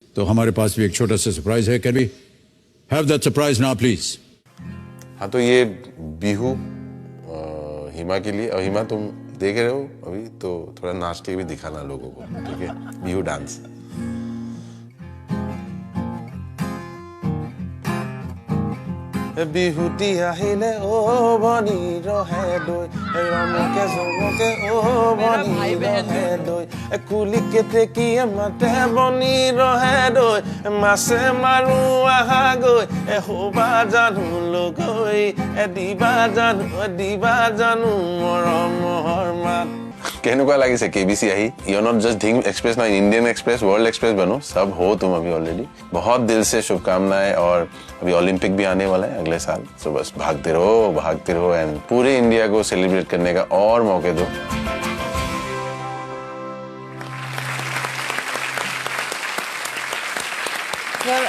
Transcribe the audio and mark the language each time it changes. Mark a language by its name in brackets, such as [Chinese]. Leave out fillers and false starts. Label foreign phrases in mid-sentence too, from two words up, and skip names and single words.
[Hindi] तो हमारे पास भी एक छोटा सा सरप्राइज है. [English] can we have that surprise now please? [Hindi] हाँ, तो ये बिहू हिमा के लिए. और हिमा तुम देख रहे हो अभी, तो थोड़ा नाच के भी दिखाना लोगों को, ठीक है? बिहू डांस. [Assamese] বিহুতি আহিলে ও ভনী ৰহে দৈ, ৰমকে জমকে ও ভনী ৰহে দৈ, কুলি কেতেকীয়ে মাতে বনি ৰহে দৈ, মাছে মাৰো আহা গৈ, হোবা জানো লগৈ, দিবা জানো মৰমৰ মাত. কেনেকুৱা লাগিছে केबीसी আহি? [English] you not just thing express na, Indian Express, World Express [Hindi] बनो, सब हो तुम अभी [English] ऑलरेडी. [Hindi] बहुत दिल से शुभकामनाएं. और अभी ओलंपिक भी आने वाला है अगले साल, तो बस भागते रहो एंड पूरे इंडिया को सेलिब्रेट करने का और मौके दो.